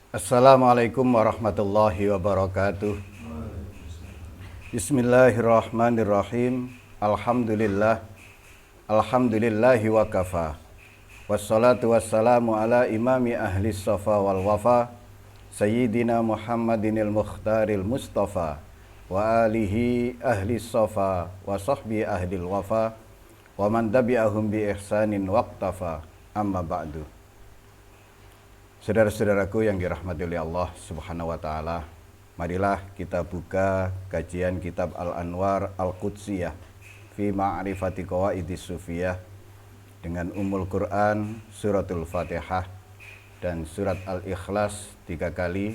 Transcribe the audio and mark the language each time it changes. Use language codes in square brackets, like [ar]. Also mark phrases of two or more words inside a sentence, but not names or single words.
[ar] السلام عليكم ورحمة الله وبركاته. Bismillahirrahmanirrahim. الحمد لله وكفى. والصلاة والسلام على إمام أهل الصفا والوفا، سيدنا محمد المختار المصطفى، وآله أهل الصفا وصحب أهل الوفا، ومن تبعهم بإحسان واقتفى. أما بعد. [id] Saudara-saudaraku yang dirahmati oleh Allah [ar] سبحانه وتعالى, [id] marilah kita buka kajian kitab Al-Anwar Al-Qudsiyah fi Ma'rifati Qawaidis Sufiyah dengan Ummul Quran, Suratul Fatihah dan Surat Al-Ikhlas 3 kali.